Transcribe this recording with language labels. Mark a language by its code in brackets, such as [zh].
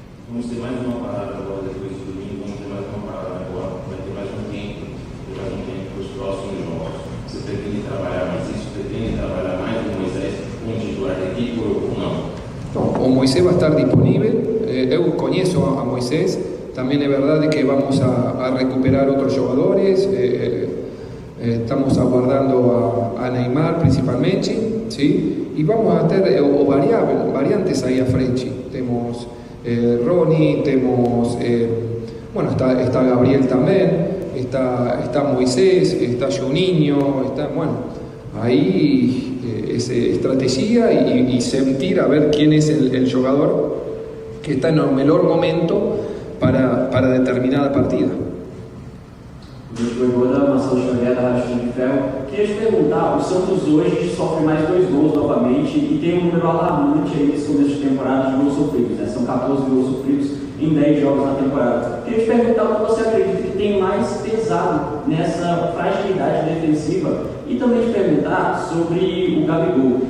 [pt] vamos ter mais uma parada agora depois do domingo, vamos ter mais uma parada agora, vai ter mais um tempo para os próximos jogos. Você pretende trabalhar mais isso? Pretende trabalhar mais com Moisés como titular da equipe ou não? [es] O Moisés va a estar disponible. Eu conheço a Moisés. También es verdad que vamos a recuperar otros jugadores. Estamos aguardando a Neymar principalmente, ¿sí? Y vamos a tener variantes ahí a frente. Tenemos Ronnie, tenemos, bueno, está Gabriel también, está Moisés, está Juninho, está, bueno, ahí es estrategia y sentir a ver quién es el jugador que está en el mejor momento para determinada partida. [pt] Marcelo Xavier da Rádio de Ferro. Queria te perguntar, o Santos hoje sofre mais 2 gols novamente e tem um número alarmante aí nesse começo de temporada de gols sofridos, né? São 14 gols sofridos em 10 jogos na temporada. Queria te perguntar o que você acredita que tem mais pesado nessa fragilidade defensiva e também te perguntar sobre o Gabigol.